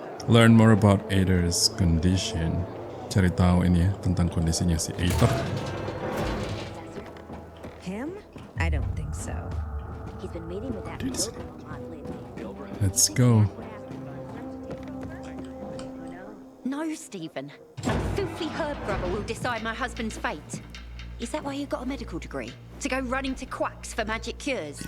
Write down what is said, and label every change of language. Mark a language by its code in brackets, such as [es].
[en] Learn more about Aitor's condition. [id] Cari tahu ini ya tentang kondisinya si Aitor. [en] Him? I don't think so. He's been meeting with that Pilgrim a lot lately. Let's go. No, Stephen. Some filthy herb grubber will decide my husband's fate. Is that why you got a medical degree? To go running to quacks for magic cures?